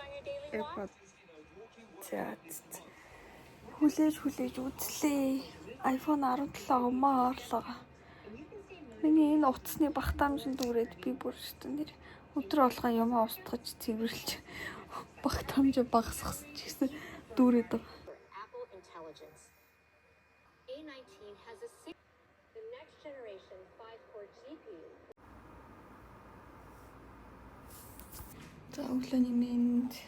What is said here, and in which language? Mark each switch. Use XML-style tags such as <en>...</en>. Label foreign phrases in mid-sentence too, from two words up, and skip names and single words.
<mn>AirPods. За. Хүлээж үзлээ. iPhone 17 өмөө орлоо. Миний энэ утасны багтаамжинд дүүрээд би бүр шүү дээ. Өдөр болгоо юмаа устгаж цэвэрлж багтаамжаа багасгасан ч гэсэн дүүрээд байгаа. Apple Intelligence.</mn> <en>A19 has the next generation 5-core GPU.</en> <mn>За өглөөний мэнд.</mn>